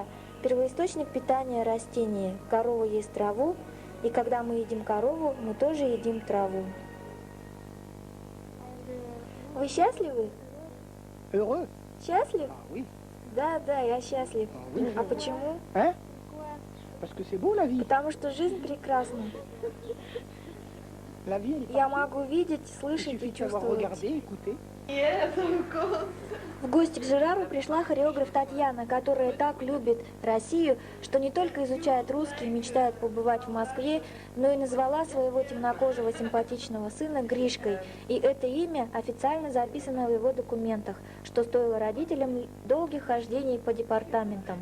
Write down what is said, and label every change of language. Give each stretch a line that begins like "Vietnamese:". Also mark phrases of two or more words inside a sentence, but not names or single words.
Russian: Первоисточник питания – растения. Корова ест траву, и когда мы едим корову, мы тоже едим траву. Вы счастливы?
French: Heureux?
Russian: Счастлив?
French: Ah oui.
Russian: Да, я счастлив.
French: Ah oui.
Russian: А почему?
French: Hein? Parce que c'est beau la vie.
Russian: Потому что жизнь прекрасна.
French: La vie, elle est
Russian: Я
French: parfaite.
Russian: могу видеть,
French: Il
Russian: слышать
French: suffit
Russian: и
French: de savoir
Russian: чувствовать.
French: regarder, écouter.
Russian: В гости к Жерару пришла хореограф Татьяна, которая так любит Россию, что не только изучает русский и мечтает побывать в Москве, но и назвала своего темнокожего симпатичного сына Гришкой. И это имя официально записано в его документах, что стоило родителям долгих хождений по департаментам.